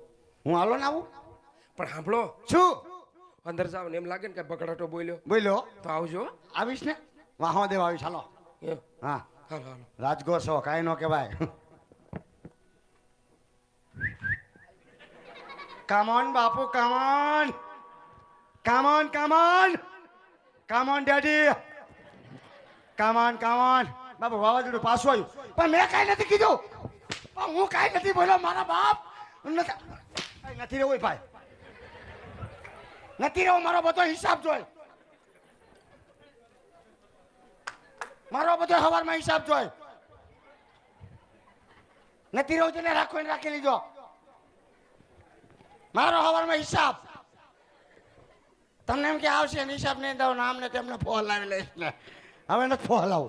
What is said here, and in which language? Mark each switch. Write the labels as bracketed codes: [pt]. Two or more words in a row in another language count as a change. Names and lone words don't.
[gu] હું હાલો ને આવું પણ સાંભળો, શું અંદર જાવ ને એમ લાગે ને કે બગડાટો બોલ્યો બોલ્યો તો આવજો. આવીશ ને વાહો દેવા આવીશ હાલો એમ. હા હાલો હાલો. રાજગોર છો કાંઈ ન કહેવાય [en] Come on, બાપુ, come on. Come on, come on. Come on, daddy. Come on, come on. [gu] બાપુ વાવાઝોડું પાછું આવ્યું પણ મેં કાંઈ નથી કીધું પણ હું કાંઈ નથી બોલ્યો મારા બાપ નથી રહેવું ભાઈ નથી રહેવું મારો બધો હિસાબ જોઈ મારો બધો હવારમાં હિસાબ જોઈ નથી રહેવું તેને રાખો એને રાખી લીધો મારો હવારમાં હિસાબ તમને એમ કે આવશે ને હિસાબ નહીં દઉં નામ ને તેમને ફોન લાવી લઈશ ને હવે નથી ફોન લાવું